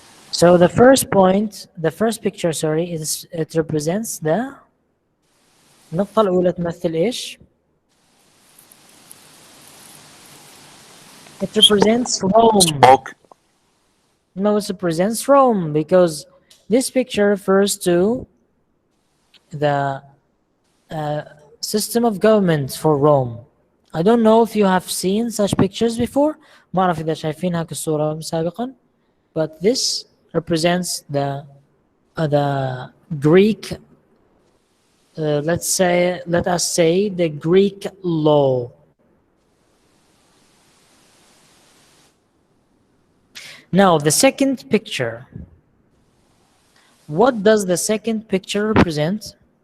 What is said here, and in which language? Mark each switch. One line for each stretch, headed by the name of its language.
English: So the first picture, it represents the
Arabic: النقطة الأولى تمثل إيش؟
English: It represents Rome. No, it represents Rome because this picture refers to the system of government for Rome. I don't know if you have seen such pictures before.
Arabic: ما أعرف إذا شايفينها كالصورة سابقا.
English: But this represents the Greek. Let us say the Greek law. Now the second picture. What does the second picture represent?